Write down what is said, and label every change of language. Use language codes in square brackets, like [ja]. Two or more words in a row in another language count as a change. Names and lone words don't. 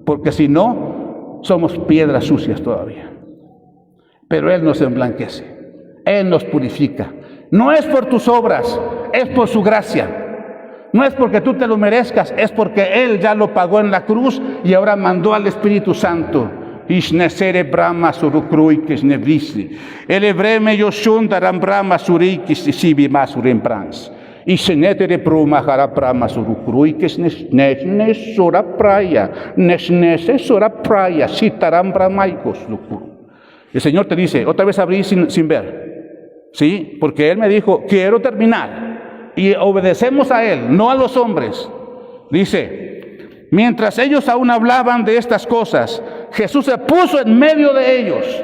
[es] Porque si no, somos piedras sucias todavía. Pero Él nos emblanquece. Él nos purifica. No es por tus obras, es por su gracia. No es porque tú te lo merezcas, es porque Él ya lo pagó en la cruz y ahora mandó al Espíritu Santo. Ishnesere brahma surukruikis nevrisi. Elevreme yoshundaram brahma surikis sibi masurim brans. Ishnetere prumahara brahma surukruikis nesnes sora praya. Nesnese sora praya. Sitaram brahmaikos lukuru. El Señor te dice, otra vez abrí sin ver. ¿Sí? Porque Él me dijo, quiero terminar. Y obedecemos a Él, no a los hombres. Dice, mientras ellos aún hablaban de estas cosas, Jesús se puso en medio de ellos.